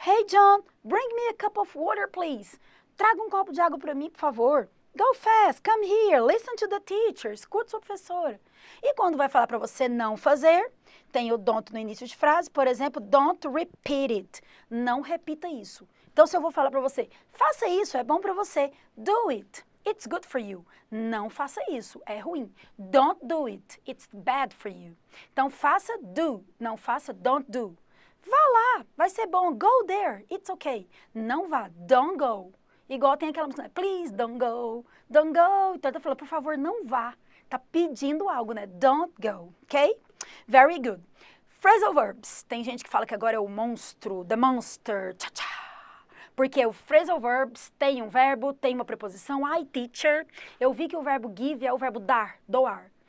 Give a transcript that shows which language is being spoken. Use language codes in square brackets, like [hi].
[en] Hey John, bring me a cup of water, please. [pt] Traga um copo de água para mim, por favor. Go fast, come here, listen to the teacher, escute sua professora. E quando vai falar para você não fazer, tem o don't no início de frase, por exemplo, don't repeat it. Não repita isso. Então se eu vou falar para você, faça isso, é bom para você, do it. It's good for you. Não faça isso, é ruim. [en] Don't do it, it's bad for you. [pt] Então faça do, não faça don't do. Vá lá, vai ser bom. Go there, it's okay. Não vá, don't go. Igual tem aquela música, please don't go, don't go. Então tá falando, por favor, não vá. Tá pedindo algo, né? Don't go, ok? Very good. Phrasal verbs. Tem gente que fala que agora é o monstro, the monster, tcha-tcha. Porque o phrasal verbs tem um verbo, tem uma preposição. Ai, teacher, eu vi que o verbo give é o verbo dar, doar.